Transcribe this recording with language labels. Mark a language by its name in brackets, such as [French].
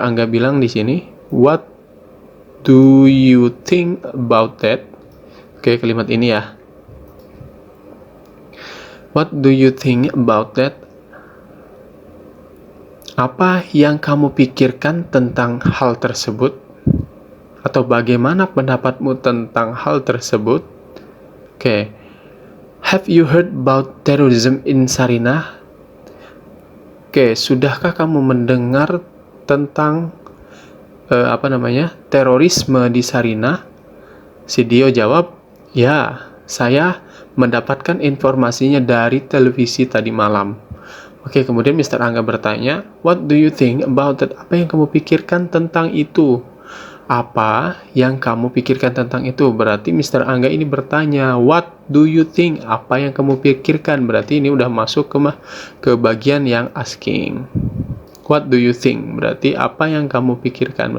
[Indonesian] Angga bilang di sini, [English] what do you think about that? [Indonesian] Oke, kalimat ini ya. [English] What do you think about that? [Indonesian] Apa yang kamu pikirkan tentang hal tersebut? Atau bagaimana pendapatmu tentang hal tersebut? Oke. [English] Have you heard about terrorism in Sarina? [Indonesian] Oke, sudahkah kamu mendengar tentang terorisme di Sarina? Si Dio jawab, ya, saya mendapatkan informasinya dari televisi tadi malam. Oke, kemudian Mr. [English] Angga bertanya, what do you think about that? [Indonesian] Apa yang kamu pikirkan tentang itu? Apa yang kamu pikirkan tentang itu? Berarti Mr. Angga ini bertanya, [English] what do you think? [Indonesian] Apa yang kamu pikirkan? Berarti ini udah masuk ke bagian yang asking. [English] What do you think? [Indonesian] Berarti apa yang kamu pikirkan?